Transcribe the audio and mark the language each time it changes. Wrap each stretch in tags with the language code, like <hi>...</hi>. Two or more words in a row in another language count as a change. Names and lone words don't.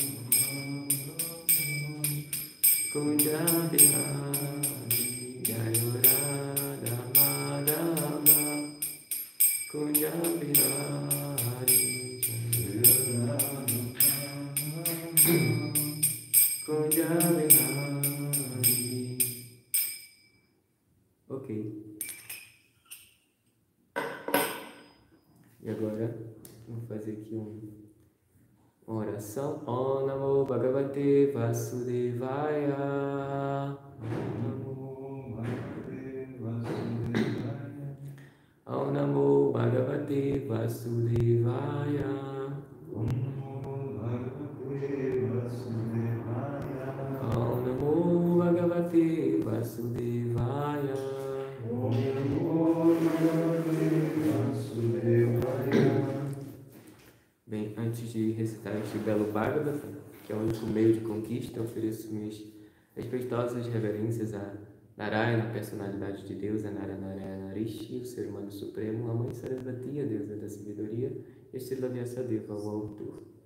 <sa>कुञ्ज विहारी, जयुराद माधव कुञ्ज विहारी, जयुराद कुञ्ज विहारी.</sa> <pt>Ok. E agora vamos fazer aqui uma oração.</pt> <sa>ॐ नमो भगवते वासुदेवाय. ॐ नमो भगवते वासुदेवाय. ॐ नमो भगवते वासुदेवाय.</sa> <pt>Bem, antes de recitar este belo Bhagavatam, que é o único meio de conquista, eu ofereço minhas respeitosas reverências a Narayana, a personalidade de Deus, a Narayana Rishi, o ser humano supremo, a Mãe Sarasvati, a deusa da sabedoria, e Srila Vyasadeva, o autor.</pt>